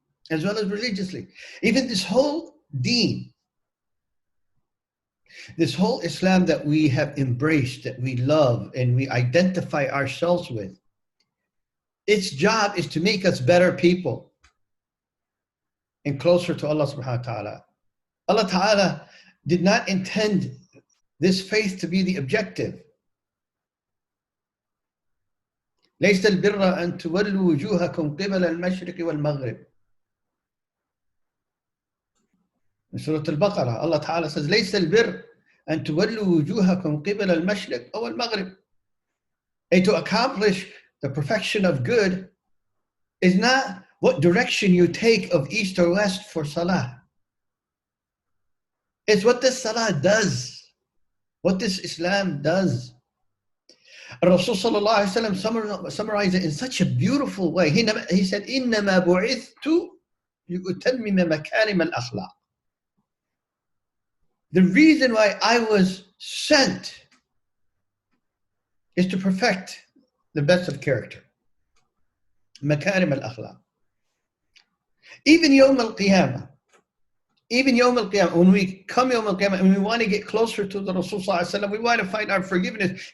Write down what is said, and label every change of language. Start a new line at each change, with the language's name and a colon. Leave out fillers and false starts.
English: As well as religiously. Even this whole deen, this whole Islam that we have embraced, that we love and we identify ourselves with, its job is to make us better people and closer to Allah subhanahu wa ta'ala. Allah ta'ala did not intend this faith to be the objective.
Arabic: ليس البر أن تولوا وجوهكم قبل المشرق والمغرب.
English: In Surah Al-Baqarah, Allah Ta'ala says,
Arabic: ليس البر أن تولوا وجوهكم قبل المشرق أو المغرب.
English: And to accomplish the perfection of good is not what direction you take of east or west for salah. It's what this salah does, what this Islam does. Rasul sallallahu alaihi wasallam summarized it in such a beautiful way. He said,
Arabic: إِنَّمَا بُعِثْتُ لِأُتَمِّمَ مَكَارِمَ الْأَخْلَاقِ.
English: The reason why I was sent is to perfect the best of character.
Arabic: مَكَارِمَ الْأَخْلَاقِ.
English: Even Yawm al-Qiyamah, when we come Yawm al-Qiyamah and we want to get closer to the Rasul sallallahu alaihi wasallam, we want to find our forgiveness.